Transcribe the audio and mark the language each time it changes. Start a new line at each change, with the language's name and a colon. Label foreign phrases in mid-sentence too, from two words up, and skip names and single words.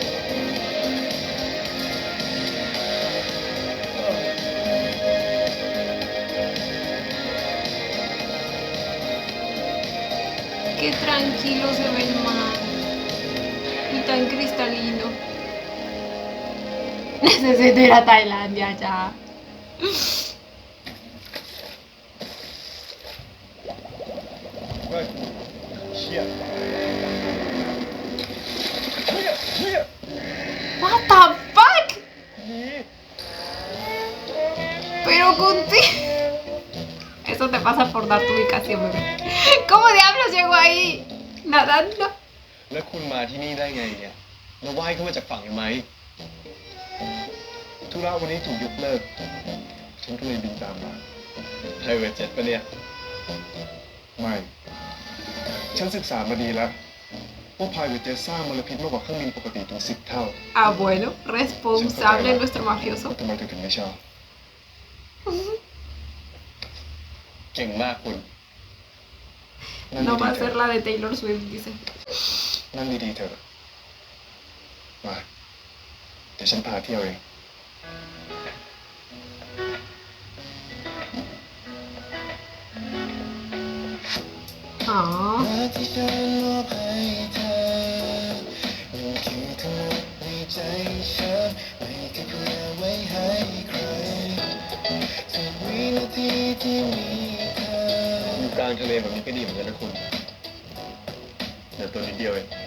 Spanish: Qué tranquilo se ve el mar. Y tan cristalino. Necesito ir a Tailandia ya.
Thai: เฮ้ยเชี่ย
English: What the fuck?
Spanish: Pero contigo. Eso te pasa por dar tu ubicación, bebé. ¿Cómo diablos llegó ahí? Nadando.
Thai: แล้วคุณมาที่นี่ได้ไงเนี่ยแล้วว่ายขึ้นมาจากฝั่งทำไม ธุระวันนี้ถูกยกเลิก ฉันก็เลยบินตามมา
English: private jet
Thai: ปะเนี่ย ไม่ ฉันศึกษามาดีแล้วว่า
English: private jet
Thai: ร้างมลพิษมากกว่าเครื่องบินปกติถึง10 เท่า
Spanish: Ah, bueno, responsable nuestro mafioso.
Thai: ทำไมเธอถึงไม่ชอบ เก่งมากคุณ
Spanish: No va a ser la de Taylor Swift, dice.
Thai: นั่งดีๆเถอะมา เดี๋ยวฉันพาเที่ยวเอง อ๋อ รักที่ฉันมอบให้เธอนั่นคือทั้งหมดในใจฉันไม่เคยเผื่อไว้ให้ใครทุกวินาทีที่มีเธออยู่กลางทะเลแบบนี้ก็ดีเหมือนกันนะคุณแต่ตัวนิดเดียวเอง